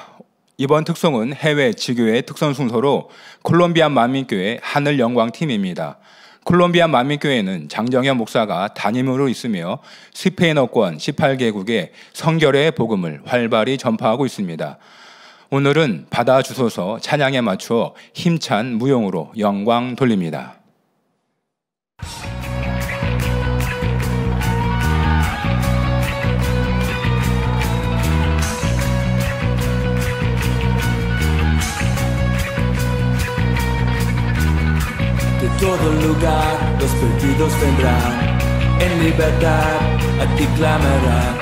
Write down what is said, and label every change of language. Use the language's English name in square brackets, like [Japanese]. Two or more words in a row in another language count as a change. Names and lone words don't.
[Korean] 이번 특송은 해외 지교회 특선 순서로 콜롬비아 만민교회 하늘영광팀입니다. 콜롬비아 만민교회는 장정현 목사가 담임으로 있으며 스페인어권 18개국의 성결의 복음을 활발히 전파하고 있습니다. 오늘은 받아주소서 찬양에 맞추어 힘찬 무용으로 영광 돌립니다. [Spanish] De todo lugar los perdidos vendrán, en libertad a ti clamarán.